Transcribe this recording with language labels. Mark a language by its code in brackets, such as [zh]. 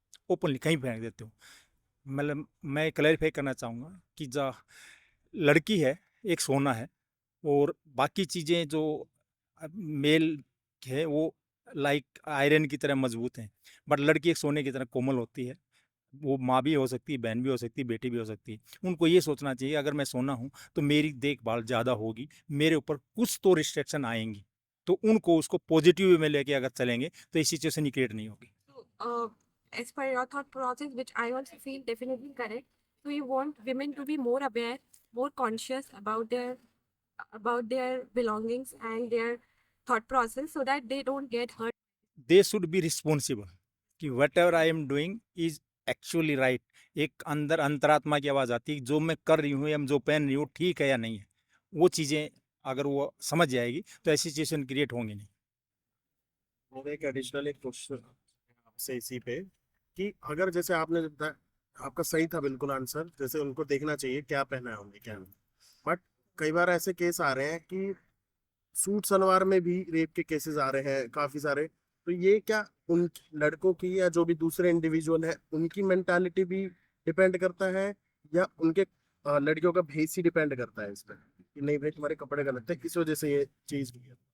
[hi] Openly कहीं फेंक देते हो. मतलब मैं क्लैरिफाई करना चाहूँगा कि जो लड़की है एक सोना है, और बाकी चीज़ें जो मेल है वो लाइक आयरन की तरह मजबूत हैं, बट लड़की एक सोने की तरह कोमल होती है. वो माँ भी हो सकती है, बहन भी हो सकती है, बेटी भी हो सकती है. उनको ये सोचना चाहिए अगर मैं सोना हूँ तो मेरी देखभाल ज़्यादा होगी, मेरे ऊपर कुछ तो रिस्ट्रिक्शन आएंगी, तो उनको उसको पॉजिटिव वे में लेके अगर चलेंगे तो ये सिचुएशन ही क्रिएट नहीं होगी. [en] So, as per your thought process, which I also feel definitely correct, so you want women to be more aware, more conscious about their belongings and their thought process, so that they don't get hurt. They should be responsible कि whatever I am doing is actually right. [hi] एक अंदर अंतरात्मा की आवाज़ आती है कि जो मैं कर रही हूँ या जो पहन रही हूँ ठीक है या नहीं है. वो चीज़ें अगर वो समझ जाएगी तो ऐसी सिचुएशन क्रिएट होंगी नहीं. और एक एडिशनल एक क्वेश्चन आपसे इसी पे कि अगर जैसे आपने बताया आपका सही था बिल्कुल आंसर, जैसे उनको देखना चाहिए क्या पहना है उन्हें क्या नहीं, बट कई बार ऐसे केस आ रहे हैं कि सूट सलवार में भी रेप के केसेस आ रहे हैं काफी सारे, तो ये क्या उन लड़कों की या जो भी दूसरे इंडिविजुअल है उनकी मेंटालिटी भी डिपेंड करता है, या उनके लड़कियों का भेस ही डिपेंड करता है इस पर कि नहीं भाई तुम्हारे कपड़े गलत है इस वजह से ये चीज हुई है?